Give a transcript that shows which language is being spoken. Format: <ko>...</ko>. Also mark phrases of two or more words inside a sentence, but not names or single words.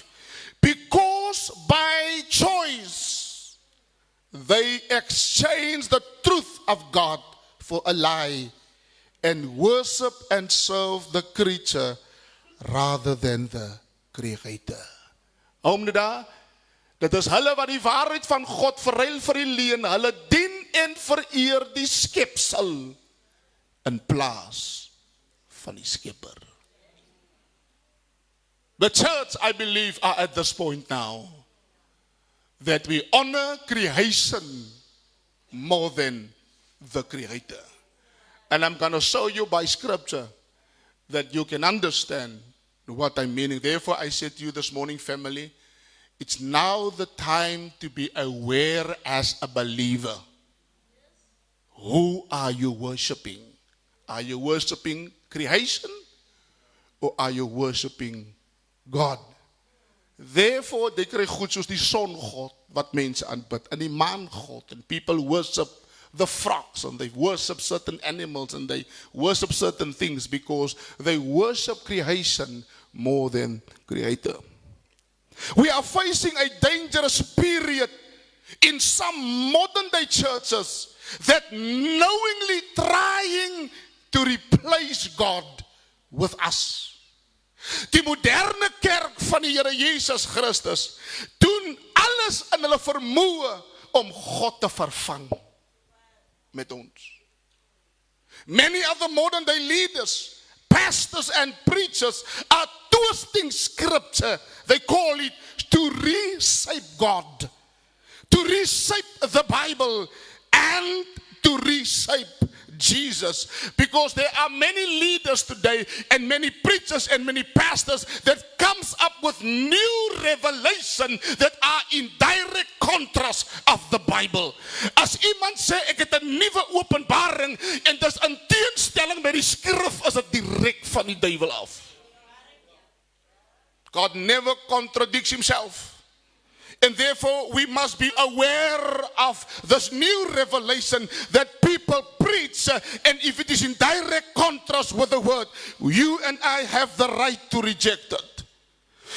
<en>Because by choice they exchanged the truth of God for a lie and worship and serve the creature rather than the Creator.</en> <af>Dit is hulle wat die waarheid van God verruil vir die leuen. Hulle dien en vereer die skepsel in plaas van die Skepper.</af> <en>The church, I believe, are at this point now that we honor creation more than the Creator. And I'm going to show you by scripture that you can understand what I'm meaning. Therefore, I said to you this morning, family, it's now the time to be aware as a believer. Who are you worshiping? Are you worshiping creation or are you worshiping God? Therefore, they</en> <af>kry goed soos die songod wat mense aanbid en die maangod,</af> <en>and people worship the frogs and they worship certain animals and they worship certain things because they worship creation more than Creator. We are facing a dangerous period in some modern day churches that knowingly trying to replace God with us.</en> <af>Die moderne kerk van die Here Jesus Christus doen alles in hulle vermoë om God te vervang met ons.</af> <en>Many other modern day leaders, pastors and preachers are twisting scripture. They call it to reshape God, to reshape the Bible, and to reshape Jesus. Because there are many leaders today and many preachers and many pastors that comes up with new revelation that are in direct contrast of the Bible.</en> <af>As iemand sê ek het 'n nuwe openbaring en dis in teenstelling met die skrif, is dit direk van die duiwel af.</af> <en>God never contradicts himself. And therefore, we must be aware of this new revelation that people preach. And if it is in direct contrast with the word, you and I have the right to reject it.</en>